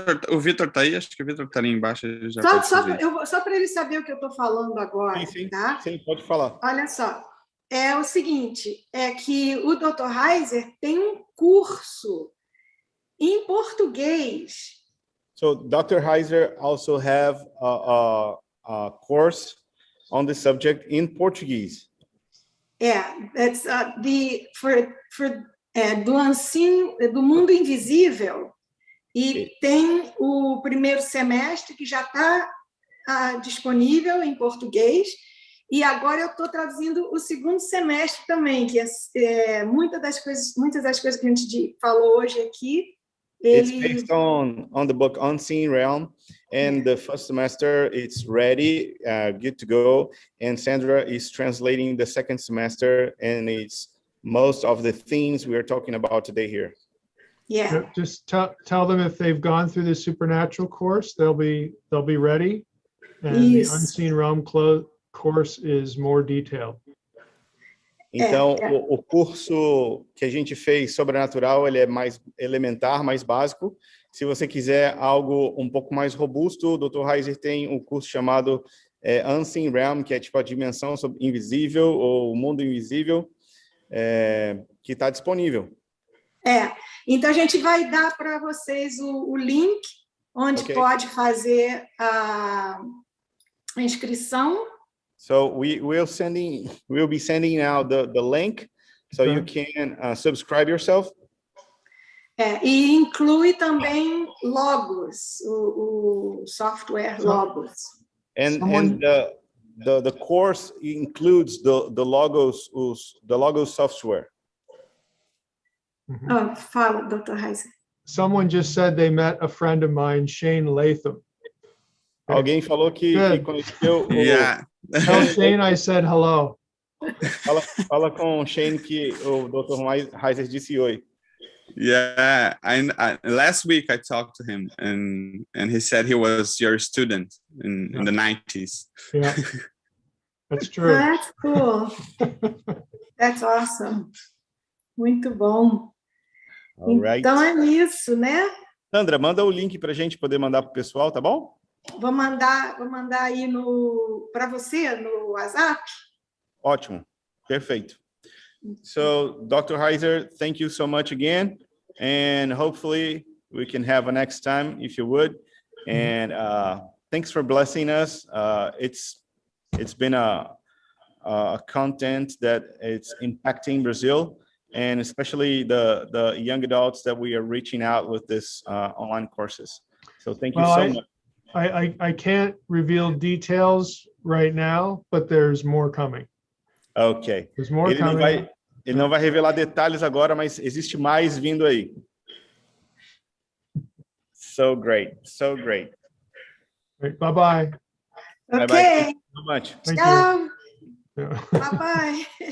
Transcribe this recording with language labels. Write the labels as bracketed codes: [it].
[pt] O Vitor está aí? Acho que o Vitor está ali embaixo. Só para ele saber o que eu estou falando agora. Sim, tá? Sim, pode falar. Olha só. É o seguinte, é que o Dr. Heiser tem um curso em português. [en] So Dr. Heiser also have a course on the subject in Portuguese. [pt] That's do mundo invisível, e tem o primeiro semestre que já está disponível em português, e agora eu estou traduzindo o segundo semestre também, que muitas das coisas que a gente falou hoje aqui. [en] It's based on the book Unseen Realm, and the first semester it's ready, good to go. And Sandra is translating the second semester, and it's most of the themes we are talking about today here. Yeah. Just tell them if they've gone through the Supernatural course, they'll be ready. And the [pt] Isso. [en] Unseen Realm course is more detailed. [pt] Então, o curso que a gente fez Sobrenatural, ele é mais elementar, mais básico. Se você quiser algo um pouco mais robusto, o Dr. Heiser tem um curso chamado Unseen Realm, que é tipo a dimensão invisível ou o mundo invisível, que está disponível. Então a gente vai dar para vocês o link onde pode fazer a inscrição. [en] So we'll be sending out the link so you can subscribe yourself. [pt] E inclui também Logos, o software Logos. [en] And the course includes the Logos software. [pt] Fala, Dr. Heiser. [en] Someone just said they met a friend of mine, Shane Latham. [pt] Alguém falou que conheceu [en] Yeah. Tell Shane I said hello. [pt] Fala com o Shane que o Dr. Heiser disse oi. [en] Yeah, last week I talked to him and he said he was your student in the 90s. Yeah, that's true. That's cool. That's awesome. [pt] Muito bom. [en] Right. [pt] Então é isso, né? Sandra, manda o link para a gente poder mandar para o pessoal, tá bom? Vou mandar aí para você no WhatsApp. Ótimo, perfeito. So, Dr. [en] Heiser, thank you so much again, and hopefully we can have a next time if you would. And thanks for blessing us. It's been a content that it's impacting Brazil, and especially the young adults that we are reaching out with this online courses. So thank you so much. I can't reveal details right now, but there's more coming. Ok. There's more coming. [pt] Ele não vai revelar detalhes agora, mas existe mais vindo aí. [en] So great, so great. Bye-bye. Ok. Thank you so much. [pt] Tchau. [en] Yeah. Bye-bye.